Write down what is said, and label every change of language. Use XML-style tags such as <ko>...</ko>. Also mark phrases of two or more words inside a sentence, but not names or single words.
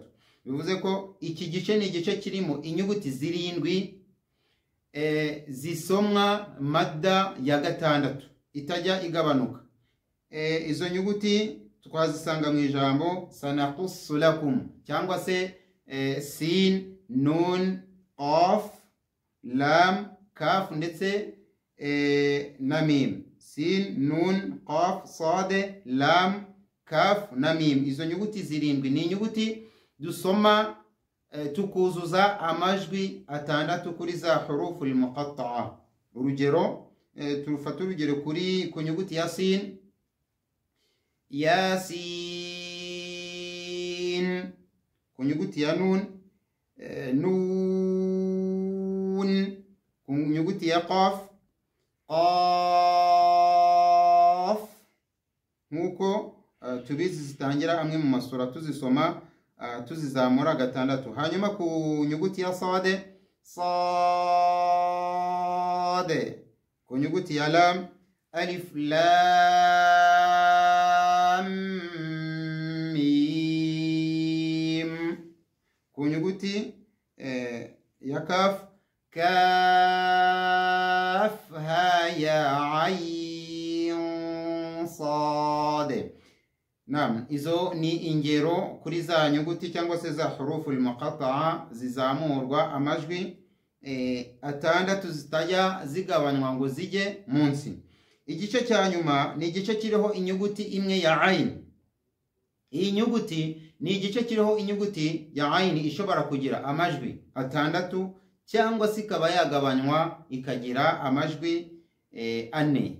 <rw>Bivuze ko iki gice ni igice kirimo inyuguti zirindwi zisomwa madda ya gatandatu itajya igabanuka. Izo nyuguti twazisanga mu ijambo</rw> <ar>sanaqussu lakum,</ar> <rw>cyangwa se</rw> <ar>sin, nun, qaf, lam, kaf</ar> <rw>ndetse na mim.</rw> <ar>Sin, nun, qaf, sad, lam, kaf</ar> <rw>na mim. Izo nyuguti zirindwi ni inyuguti dusoma tukuzuza amajwi atandatu kuri za</rw> <ar>hurufu al-muqatta'a.</ar> <rw>Urugero turufata urugero kuri ku nyuguti ya sin, yasin. Ku nyuguti ya nun, nun. Ku nyuguti ya qaf, qaf. Nkuko tubizi zitangira amwe mu masura tuzisoma tuzizamura gatandatu. Hanyuma ku nyuguti ya sade, sade. Ku nyuguti ya lam,</rw> <ar>alif lam mim.</ar> <rw>Ku nyuguti ya kaf,</rw> <ar>kaf ha ya ayn sad.</ar> <rw>Naam, izo ni ingero kuri za nyuguti cyangwa se za</rw> <ar>hurufu al-muqatta'a</ar> <rw>zizamurwa amajwi atandatu zitajya zigabanywa ngo zijye munsi. Igice cya nyuma ni igice kiriho inyuguti imwe ya ayn. Iyi nyuguti ni igice kiriho inyuguti ya ayn ishobora kugira amajwi atandatu cyangwa se ikaba yagabanywa ikagira amajwi ane.</rw>